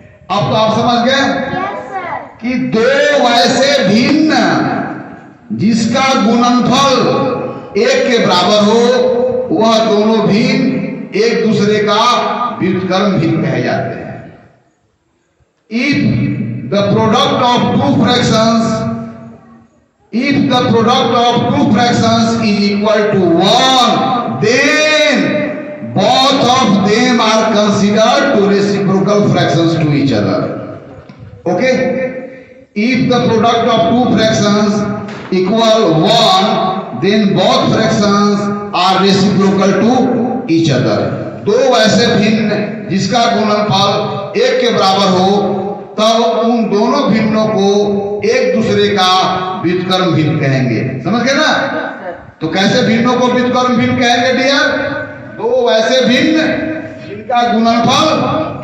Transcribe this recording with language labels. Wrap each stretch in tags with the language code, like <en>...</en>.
<hi>अब तो आप समझ गए कि दो वैसे भिन्न जिसका गुणनफल 1 के बराबर हो वह दोनों भिन्न एक दूसरे का व्युत्क्रम भिन्न कहे जाते हैं।</hi> <en>If the product of two fractions if the product of two fractions is equal to 1 then both of them are considered to reciprocal fractions to each other। Okay, if the product of two fractions equal 1 then both fractions are reciprocal to each other।</en> <hi>दो ऐसे भिन्न जिसका गुणनफल 1 के बराबर हो तब उन दोनों भिन्नों को एक दूसरे का व्युत्क्रम भिन्न कहेंगे। समझ गए ना? तो कैसे भिन्नों को व्युत्क्रम भिन्न कहेंगे डियर? दो वैसे भिन्न जिनका गुणनफल</hi>